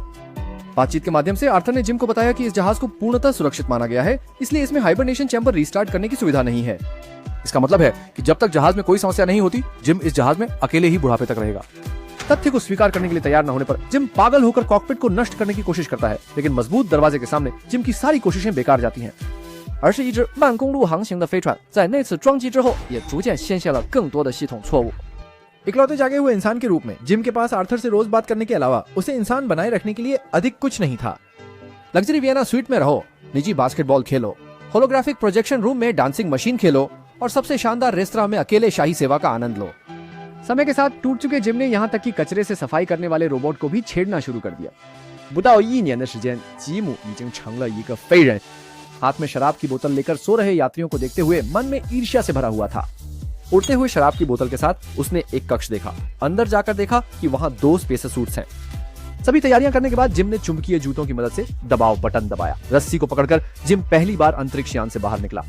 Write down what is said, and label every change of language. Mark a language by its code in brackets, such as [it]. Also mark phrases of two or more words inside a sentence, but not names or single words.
[hi] बातचीत के माध्यम से आर्थर ने जिम को बताया कि इस जहाज को पूर्णतः सुरक्षित माना गया है, इसलिए इसमें [en] hibernation chamber restart [hi] करने की सुविधा नहीं है। इसका मतलब है कि जब तक जहाज में कोई समस्या नहीं होती, जिम इस जहाज में अकेले ही बुढ़ापे तक रहेगा। तथ्य को स्वीकार करने के लिए तैयार न होने पर जिम पागल होकर कॉकपिट को नष्ट करने की कोशिश करता है, लेकिन मजबूत दरवाजे के सामने जिम की सारी कोशिशें बेकार जाती हैं। [zh] 而是一只慢公路航行的飞船，在那次装机之后，也逐渐陷下了更多的系统错误。 [hi] इकलौते जागे हुए इंसान के रूप में जिम के पास आर्थर से रोज बात करने के अलावा उसे इंसान बनाए रखने के लिए अधिक कुछ नहीं था। लग्जरी वियना स्वीट में रहो, निजी बास्केटबॉल खेलो, [en] holographic projection room [hi] में [en] dancing machine [hi] खेलो और सबसे शानदार रेस्तरां में अकेले शाही सेवा का आनंद लो। समय के साथ टूट चुके जिम ने यहाँ तक कि कचरे से सफाई करने वाले रोबोट को भी छेड़ना शुरू कर दिया। [zh] 不到1年的时间，吉姆已经成了一个废人。 [hi] हाथ में शराब की बोतल लेकर सो रहे यात्रियों को देखते हुए मन में ईर्ष्या से भरा हुआ था। उड़ते हुए शराब की बोतल के साथ उसने एक कक्ष देखा। अंदर जाकर देखा कि वहां 2 [en] spacer suits [hi] हैं। सभी तैयारियां करने के बाद जिम ने चुंबकीय जूतों की मदद से दबाव बटन दबाया। रस्सी को पकड़कर जिम पहली बार अंतरिक्ष यान से बाहर निकला।